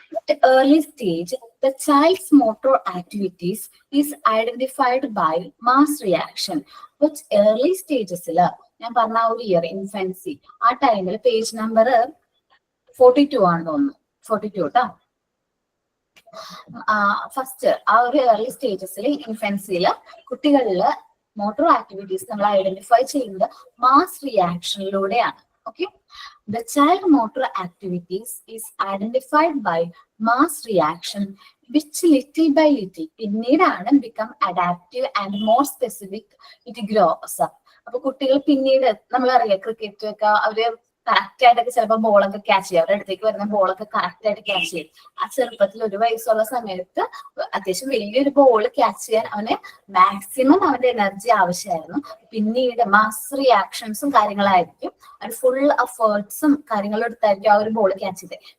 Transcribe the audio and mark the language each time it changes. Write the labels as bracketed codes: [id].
[en] At early stage, the child's motor activities is identified by mass reaction. Which early stages [ml] ഞാൻ പറഞ്ഞ ഒരു year infancy, ആ ടൈമിൽ page number 42 ആണെന്ന് തോന്നുന്നു, 42 കേട്ടോ. ഫസ്റ്റ് ആ ഒരു ഏർലി സ്റ്റേജസിൽ ഇൻഫൻസിയില് കുട്ടികളില് മോട്ടോർ ആക്ടിവിറ്റീസ് നമ്മൾ ഐഡന്റിഫൈ ചെയ്യുന്നത് mass റിയാക്ഷനിലൂടെയാണ്. [en] okay, the child motor activities is identified by mass reaction which little by little [ml] പിന്നീടാണ് [en] become adaptive and more specific it grows up. [ml] അപ്പൊ കുട്ടികൾ പിന്നീട് നമ്മളറിയാം ക്രിക്കറ്റ് ഒക്കെ അവര് കറക്റ്റ് ആയിട്ടൊക്കെ ചിലപ്പോൾ ബോളൊക്കെ ക്യാച്ച് ചെയ്യും, അവരുടെ അടുത്തേക്ക് വരുന്ന ബോളൊക്കെ കറക്റ്റ് ആയിട്ട് ക്യാച്ച് ചെയ്യും. ആ ചെറുപ്പത്തിൽ 1 വയസ്സുള്ള സമയത്ത് അത്യാവശ്യം വലിയൊരു ബോൾ ക്യാച്ച് ചെയ്യാൻ അവന് മാക്സിമം അവന്റെ എനർജി ആവശ്യമായിരുന്നു. പിന്നീട് മാസ് റിയാക്ഷൻസും കാര്യങ്ങളായിരിക്കും, അവൻ ഫുൾ എഫേർട്സും കാര്യങ്ങളും എടുത്തായിരിക്കും ആ ഒരു ബോൾ ക്യാച്ച് ചെയ്തത്.